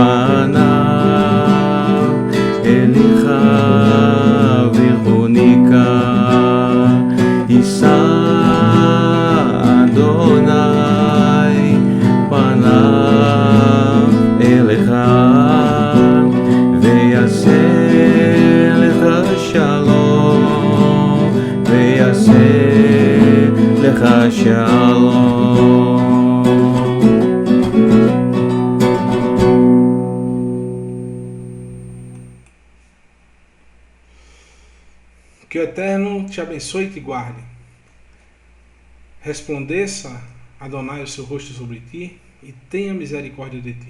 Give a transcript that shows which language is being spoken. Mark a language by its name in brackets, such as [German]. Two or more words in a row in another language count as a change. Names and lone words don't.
[Hebrew] פניו אליך ויחוניקה יישא אדוני פניו אליך ויעשה לך שלום ויעשה לך שלום. [Portuguese] Que o Eterno te abençoe e te guarde. Resplandeça, Adonai, o seu rosto sobre ti e tenha misericórdia de ti.